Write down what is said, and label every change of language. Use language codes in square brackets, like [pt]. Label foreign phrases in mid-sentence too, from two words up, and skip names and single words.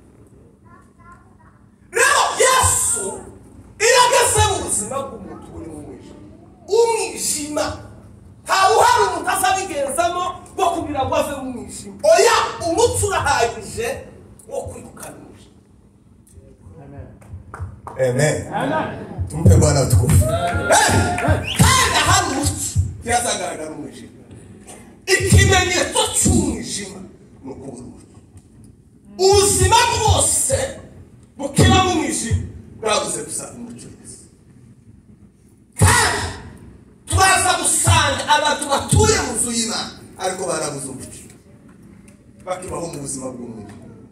[rn] Rero Yesu iyo ageze mu buzima bw'umuntu uri mu mwijima, umwijima ntawuhari umuntu azabigenzamo wo kugira ngo ave mu mwijima. Oya, umuco urahagije wo kwirukana umwijima. Amen. Amen. [sw] Tumpe Bwana utukufu. [rn] Kandi hari umuco ntihazagaragara umwijima. Ikimenyetso cy'umwijima ni ukubura umuco. Ubuzima bwose bukiba mu mwijima bwabuze gusa umuco Yesu. Kandi turaza gusanga abantu batuye mu nzu y'Imana ariko barabuze umuco, bakibaho mu buzima bw'umwijima.